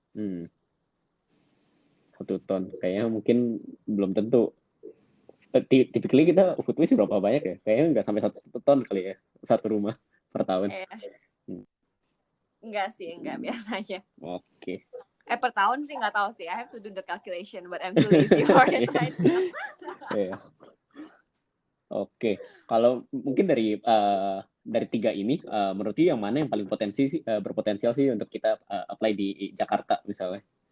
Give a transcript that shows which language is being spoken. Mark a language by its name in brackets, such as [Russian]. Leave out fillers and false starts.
[Indonesian] 1 ton. Kayaknya mungkin belum tentu typically kita food waste berapa banyak ya? Kayaknya nggak sampai 1 ton kali ya, satu rumah per tahun. Enggak sih, enggak biasanya. Oke. Per tahun sih nggak tahu sih. [English] I have to do the calculation, but I'm too lazy for it right now. [Indonesian] Iya. Oke, kalau mungkin dari 3 ini, menurut yang mana yang paling berpotensial sih untuk kita apply di Jakarta misalnya?